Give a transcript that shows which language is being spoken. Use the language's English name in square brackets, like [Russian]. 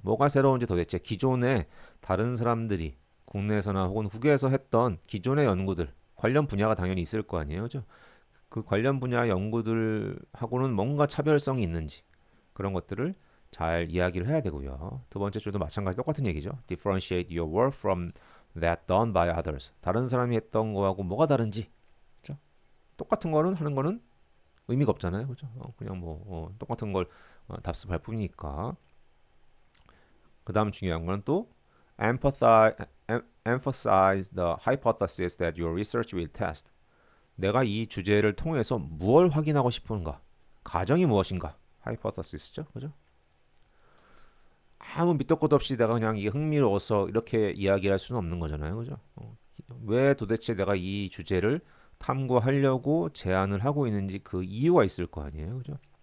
[Korean] 뭐가 새로운지 도대체 기존에 다른 사람들이 국내에서나 혹은 국외에서 했던 기존의 연구들 관련 분야가 당연히 있을 거 아니에요, 그죠? 그 관련 분야 연구들하고는 뭔가 차별성이 있는지 그런 것들을 잘 이야기를 해야 되고요. 두 번째 줄도 마찬가지 똑같은 얘기죠. [English] Differentiate your work from that done by others. [Korean] 다른 사람이 했던 거하고 뭐가 다른지, 그죠? 똑같은 거는 하는 거는 의미가 없잖아요, 그죠? 그냥 똑같은 걸 답습할 뿐이니까. 그 다음 중요한 거는 또 [English] emphasize the hypothesis that your research will test. [Korean] 내가 이 주제를 통해서 무엇을 확인하고 싶은가? 가정이 무엇인가? hypothesis죠, 그죠? 아무 밑도 끝도 없이 내가 그냥 이게 흥미로워서 이렇게 이야기할 수는 없는 거잖아요, 그죠? 왜 도대체 내가 이 주제를 탐구하려고 제안을 하고 있는지 그 이유가 있을 거 아니에요, 그죠?